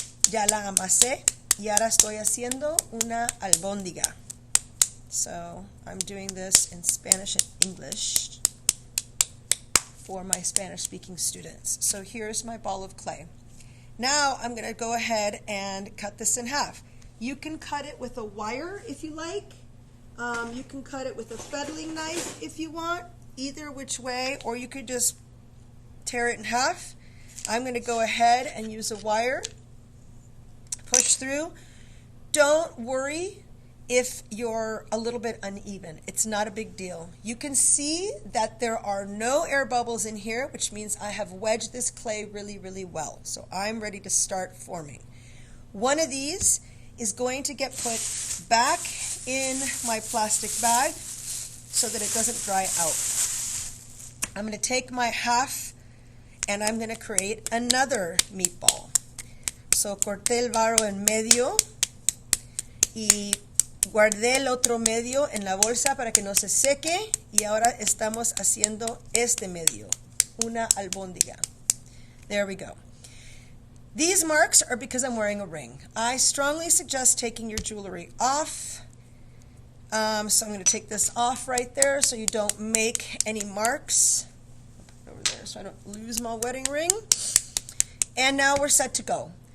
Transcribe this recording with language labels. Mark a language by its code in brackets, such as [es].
[es] Ya la amasé y ahora estoy haciendo una albóndiga. [en] So I'm doing this in Spanish and English for my Spanish-speaking students. So here's my ball of clay. Now I'm going to go ahead and cut this in half. You can cut it with a wire if you like. You can cut it with a fettling knife if you want, either which way, or you could just tear it in half. I'm going to go ahead and use a wire, push through. Don't worry if you're a little bit uneven. It's not a big deal. You can see that there are no air bubbles in here, which means I have wedged this clay really well. So I'm ready to start forming. One of these is going to get put back in my plastic bag so that it doesn't dry out. I'm going to take my half and I'm going to create another meatball. [es] So corté el barro en medio y guardé el otro medio en la bolsa para que no se seque, y ahora estamos haciendo este medio, una albóndiga. [en] There we go. These marks are because I'm wearing a ring. I strongly suggest taking your jewelry off. So I'm going to take this off right there so you don't make any marks. Put it over there so I don't lose my wedding ring. And now we're set to go.